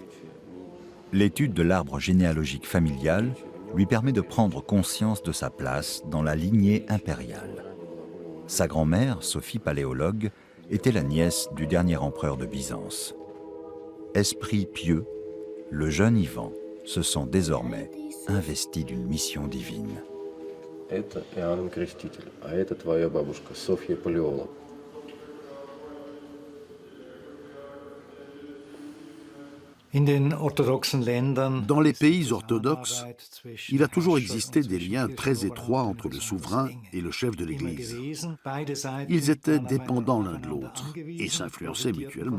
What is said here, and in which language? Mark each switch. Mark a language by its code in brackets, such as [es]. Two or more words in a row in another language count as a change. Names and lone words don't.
[fr] L'étude de l'arbre généalogique familial lui permet de prendre conscience de sa place dans la lignée impériale. Sa grand-mère, Sophie Paléologue, était la nièce du dernier empereur de Byzance. Esprit pieux, le jeune Ivan se sent désormais investi d'une mission divine. [ru] Это Иоанн Креститель, а это твоя бабушка, Софья Палеолог. [fr] Dans les pays orthodoxes, il a toujours existé des liens très étroits entre le souverain et le chef de l'Église. Ils étaient dépendants l'un de l'autre et s'influençaient mutuellement.